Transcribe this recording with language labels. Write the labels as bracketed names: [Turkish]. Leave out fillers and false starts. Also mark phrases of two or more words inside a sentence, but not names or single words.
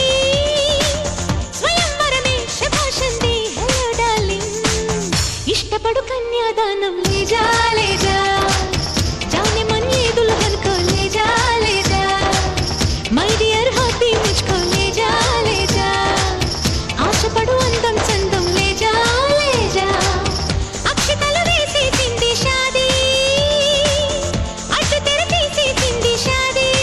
[Telugu] స్వయంవరమే శభాషంది [English] hello darling, [Telugu] ఇష్టపడు కన్యాదానం [Hindi] ले जा ले जा. జానే मन ये दुल्हन को ले जा ले जा, [English] my dear hearty [Hindi] ముझको ले जा ले जा. [Telugu] ఆశపడు అందం చందం [Hindi] ले जा ले जा. [Telugu] అక్షితలు వేసేసింది షాదీ, అడ్డు తెర తీసేసింది షాదీ.